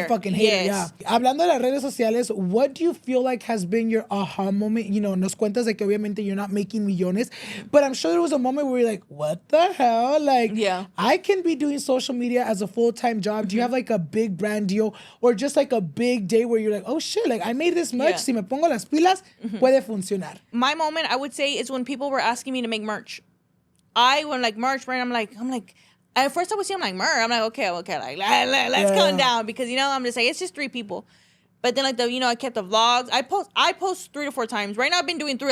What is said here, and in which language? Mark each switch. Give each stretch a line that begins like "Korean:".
English: Be a fucking hater, yeah.
Spanish: Hablando de las redes sociales,
English: what do you feel like has been your aha moment?
Spanish: Nos cuentas de que obviamente
English: you're not making millones, but I'm sure there was a moment where you're like, what the hell? Like, I can be doing social media as a full-time job. Do you have like a big brand deal or just like a big day where you're like, oh shit, like I made this much.
Spanish: Si me pongo las pilas, puede funcionar.
English: My moment, I would say, is when people were asking me to make merch. When like merch, right? I'm like, at first I would see him like, I'm like, okay, like, let's calm down, because, I'm just like, it's just 3 people. But then, like, I kept the vlogs. I post 3 to 4 times. Right now I've been doing 3.